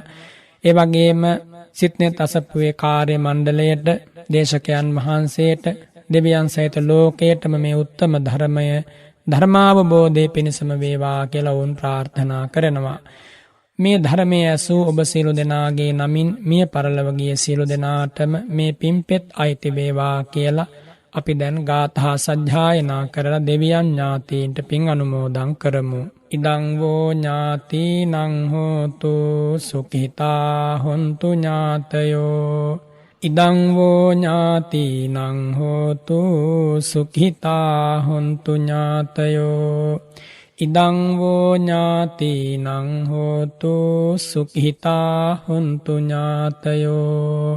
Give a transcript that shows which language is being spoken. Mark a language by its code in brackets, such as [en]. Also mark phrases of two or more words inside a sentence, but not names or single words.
[si] ඒ වගේම සිත්නෙත් අසපුවේ කාර්ය මණ්ඩලයට, දේශකයන් වහන්සේට, දෙවියන් සහිත ලෝකයටම මේ උත්තම ධර්මය ධර්මාවබෝධය පිණිසම වේවා කියලා වුන් ප්‍රාර්ථනා කරනවා. මේ ධර්මයේ ඇසූ ඔබ සියලු දෙනාගේ නමින් මිය පරලොව ගිය සියලු දෙනාටම මේ පින්පෙත් අයිති වේවා කියලා අපි දැන් ගාථා සජ්ජායනා කරලා දෙවියන් ඥාතීන්ට පින් අනුමෝදන් කරමු. [pi] ඉදං වූ ඥාතිනං හෝතු සුඛිතා හොන්තු ඥාතයෝ. ඉදං වූ ඥාතිනං හෝතු සුඛිතා හොන්තු ඥාතයෝ. ඉදං වූ ඥාතිනං හෝතු සුඛිතා හොන්තු ඥාතයෝ.